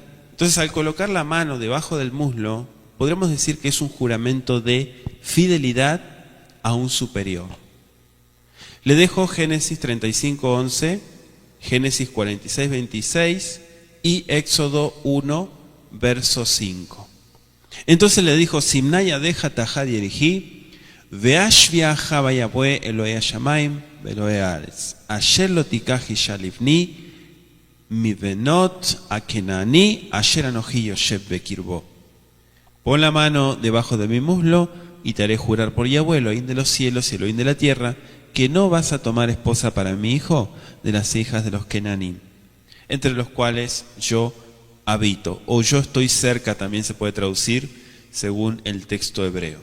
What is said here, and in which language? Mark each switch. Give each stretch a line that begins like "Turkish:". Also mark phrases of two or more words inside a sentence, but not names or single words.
Spanish: Entonces, al colocar la mano debajo del muslo, podremos decir que es un juramento de fidelidad a un superior. Le dejo Génesis 35:11, Génesis 46:26 y Éxodo 1, verso 5. Entonces le dijo:
Hebrew: שים נא ידך תחת ירכי ואשביעך ביהוה אלהי השמים ואלהי הארץ אשר לא תקח אשה לבני מבנות הכנעני אשר אנכי יושב בקרבו.
Spanish: Pon la mano debajo de mi muslo y te haré jurar por Yahweh, Elohim de los cielos y Elohim de la tierra, que no vas a tomar esposa para mi hijo de las hijas de los Kenanim, entre los cuales yo habito, o yo estoy cerca, también se puede traducir según el texto hebreo.